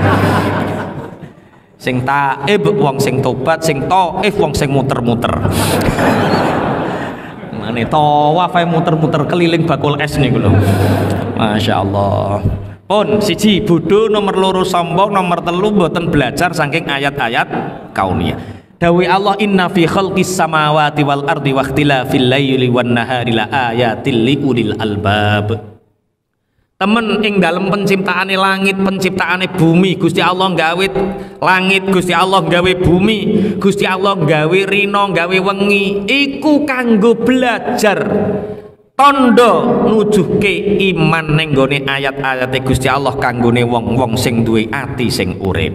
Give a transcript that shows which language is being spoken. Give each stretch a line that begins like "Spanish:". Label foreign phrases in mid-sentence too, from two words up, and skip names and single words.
Javanese: Sing taib wong sing tobat, sing taif wong sing muter-muter. Mane tawaf ae muter-muter keliling bakul es niku lho.
Arabic: ما شاء الله.
Javanese: Pun siji bodho, nomor 2 sombong, nomor 3 mboten belajar saking ayat-ayat kauniyah.
Arabic: داوي الله إن في خلق السماوات والأرض واختلاف الليل والنهار لآيات لأولي الألباب.
Javanese: Temen ing dalem penciptaane langit, penciptaane bumi, Gusti Allah gawe langit, Gusti Allah gawe bumi, Gusti Allah gawe rino, gawe wengi, iku kanggo belajar tondo nujuhke iman ning gone ayat-ayate Gusti Allah kanggone wong-wong sing duwe ati sing urip.